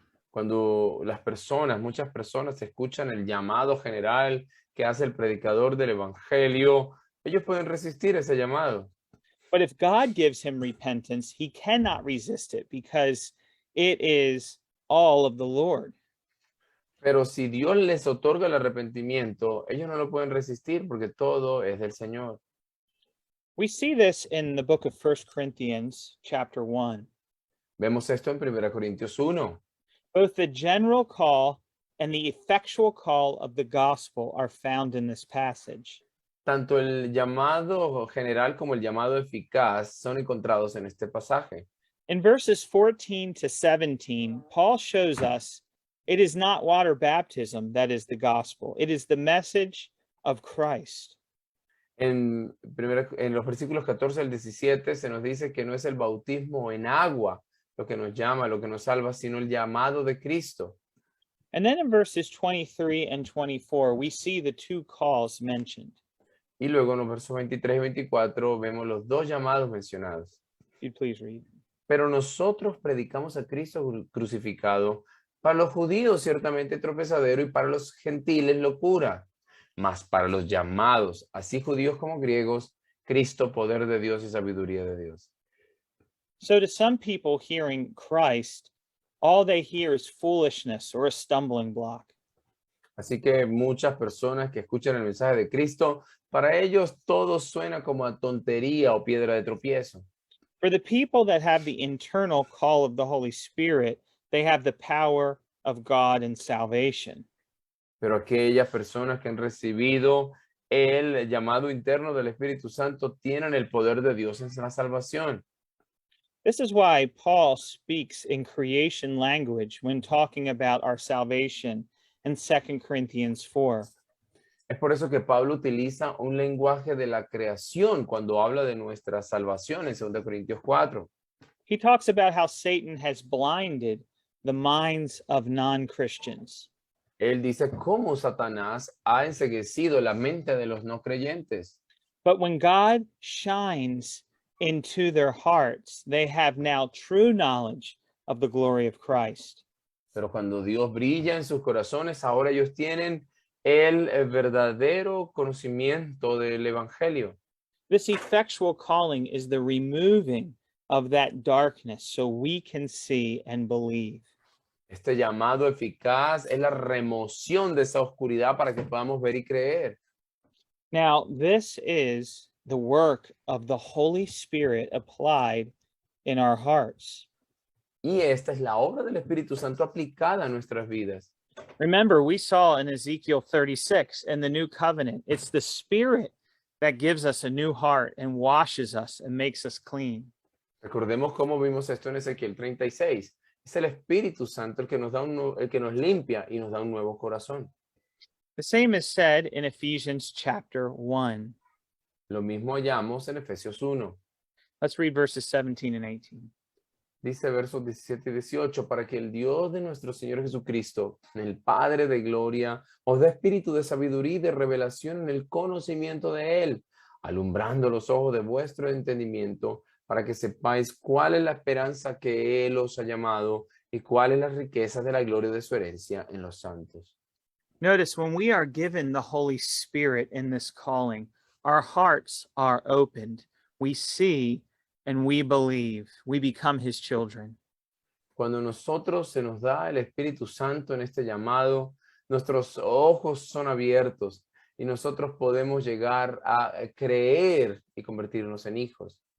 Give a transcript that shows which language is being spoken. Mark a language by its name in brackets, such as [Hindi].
[Spanish] Cuando muchas personas escuchan el llamado general que hace el predicador del Evangelio, ellos pueden resistir ese llamado. [English] But if God gives him repentance, he cannot resist it because it is all of the Lord. [Spanish] Pero si Dios les otorga el arrepentimiento, ellos no lo pueden resistir porque todo es del Señor. [English] We see this in the book of 1 Corinthians chapter 1. [Spanish] Vemos esto en 1 Corintios 1. [English] Both the general call and the effectual call of the gospel are found in this passage. [Spanish] Tanto el llamado general como el llamado eficaz son encontrados en este pasaje. [English] In verses 14 to 17, Paul shows us it is not water baptism that is the gospel. It is the message of Christ. [Spanish] En los versículos 14 al 17 se nos dice que no es el bautismo en agua lo que nos llama, lo que nos salva, sino el llamado de Cristo. [English] And then in verses 23 and 24, we see the two calls mentioned. [Spanish] Y luego en los versos 23 y 24 vemos los dos llamados mencionados. [English] If you'd please read. [Spanish] Pero nosotros predicamos a Cristo crucificado, para los judíos ciertamente tropezadero y para los gentiles locura, mas para los llamados, así judíos como griegos, Cristo poder de Dios y sabiduría de Dios. [English] So to some people hearing Christ, all they hear is foolishness or a stumbling block. [Spanish] Así que muchas personas que escuchan el mensaje de Cristo, para ellos todo suena como a tontería o piedra de tropiezo. [English] For the people that have the internal call of the Holy Spirit, they have the power of God and salvation. [Spanish] Pero aquellas personas que han recibido el llamado interno del Espíritu Santo tienen el poder de Dios en la salvación. [English] This is why Paul speaks in creation language when talking about our salvation in 2 Corinthians 4. [Spanish] Es por eso que Pablo utiliza un lenguaje de la creación cuando habla de nuestra salvación en 2 Corintios 4. [English] He talks about how Satan has blinded the minds of non-Christians. [Spanish] Él dice cómo Satanás ha enceguecido la mente de los no creyentes. [English] But when God shines into their hearts, they have now true knowledge of the glory of Christ. [Spanish] Pero cuando Dios brilla en sus corazones, ahora ellos tienen el verdadero conocimiento del evangelio. [English] This effectual calling is the removing of that darkness so we can see and believe. [Spanish] Este llamado eficaz es la remoción de esa oscuridad para que podamos ver y creer. [English] Now, this is the work of the Holy Spirit applied in our hearts. [Spanish] Y esta es la obra del Espíritu Santo aplicada a nuestras vidas. [English] Remember, we saw in Ezekiel 36 in the new covenant, it's the Spirit that gives us a new heart and washes us and makes us clean. [Spanish] Recordemos cómo vimos esto en Ezequiel 36. Es el Espíritu Santo el que nos da el que nos limpia y nos da un nuevo corazón. [English] The same is said in Ephesians chapter 1. [Spanish] Lo mismo hallamos en Efesios 1. [English] Let's read verses 17 and 18. [Spanish] Dice versos 17 y 18, para que el Dios de nuestro Señor Jesucristo, el Padre de gloria, os dé espíritu de sabiduría y de revelación en el conocimiento de Él, alumbrando los ojos de vuestro entendimiento, para que sepáis cuál es la esperanza que Él os ha llamado y cuál es la riqueza de la gloria de su herencia en los santos. [English] Notice when we are given the Holy Spirit in this calling, our hearts are opened. We see and we believe. We become his children. [Spanish] Cuando nosotros se nos da el Espíritu Santo en este llamado, nuestros ojos son abiertos y nosotros podemos llegar a creer y convertirnos en hijos.